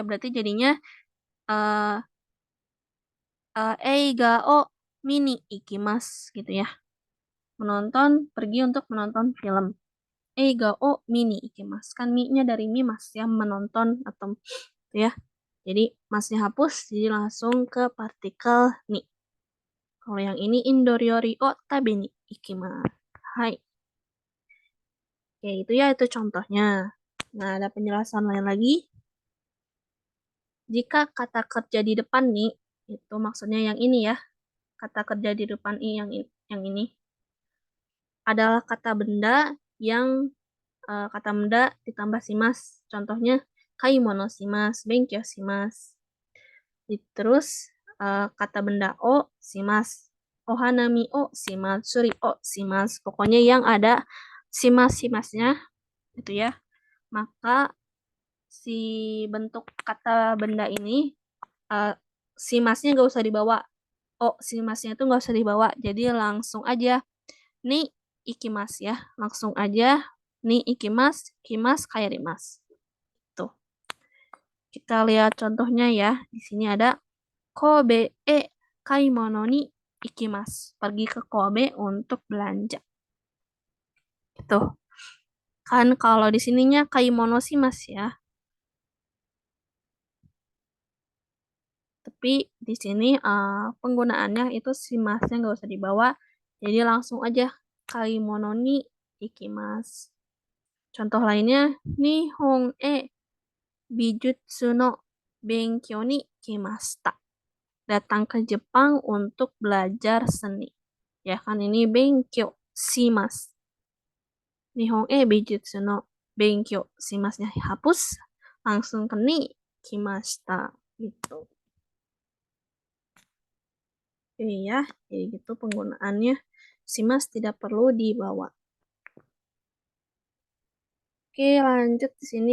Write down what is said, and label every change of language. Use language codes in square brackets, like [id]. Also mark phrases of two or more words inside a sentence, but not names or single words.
[id] Berarti jadinya [ja] 映画を見に行きます [id] gitu ya. Pergi untuk menonton film. [ja] 映画を見に行きます. [id] Kan mi-nya dari mimas ya, menonton atau ya. Jadi masnya hapus, jadi langsung ke partikel ni. Kalau yang ini [ja] インド料理を食べに行きます. [id] Hai. Oke, itu ya itu contohnya. Nah, ada penjelasan lain lagi. Jika kata kerja di depan nih, itu maksudnya yang ini ya. Kata kerja di depan yang ini adalah kata benda yang kata benda ditambah simas. Contohnya [ja] 買い物します, 勉強します. [id] Terus kata benda [ja] をします. お花見をします、すりをします. [id] Pokoknya yang ada simas-simasnya itu ya. Maka si bentuk kata benda ini simasnya gak usah dibawa. Oh, simasnya itu gak usah dibawa. Jadi langsung aja nih ikimas ya. Langsung aja nih [ja] 行きます、来ます [id] kayak rimas. Tuh. Kita lihat contohnya ya. Di sini ada [ja] 神戸買い物に行きます. [id] Pergi ke Kobe untuk belanja. Gitu. Kan kalau di sininya kaimono sih Mas ya. Tapi di sini penggunaannya itu si masnya nggak usah dibawa. Jadi langsung aja [ja] 買い物に行きます. [id] Contoh lainnya, [ja] 日本美術の勉強に来ました. [id] Datang ke Jepang untuk belajar seni. Ya kan ini [ja] 勉強します. 日本美術の勉強 [id] shimasnya hapus. Langsung ke [ja] に来ました. [id] Gitu. Oke ya, jadi gitu penggunaannya. Simas tidak perlu dibawa. Oke, lanjut di sini.